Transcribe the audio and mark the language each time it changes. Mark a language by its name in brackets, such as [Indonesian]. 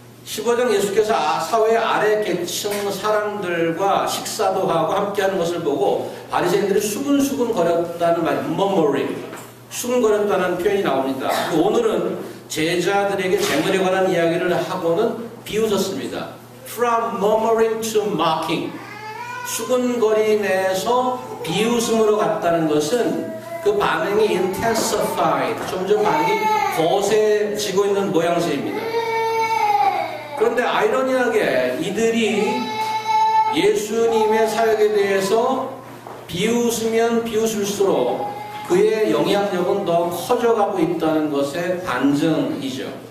[Korean] 15장 예수께서 사회 아래 계층 사람들과 식사도 하고 함께하는 것을 보고 바리새인들이 수근수근 거렸다는 말, murmuring, 수근거렸다는 표현이 나옵니다. 오늘은 제자들에게 재물에 관한 이야기를 하고는 비웃었습니다. [English] From murmuring to mocking. [Korean] 수근거림에서 비웃음으로 갔다는 것은 그 반응이 intensified, 점점 반응이 거세지고 있는 모양새입니다. 그런데 아이러니하게 이들이 예수님의 사역에 대해서 비웃으면 비웃을수록 그의 영향력은 더 커져가고 있다는 것의 반증이죠.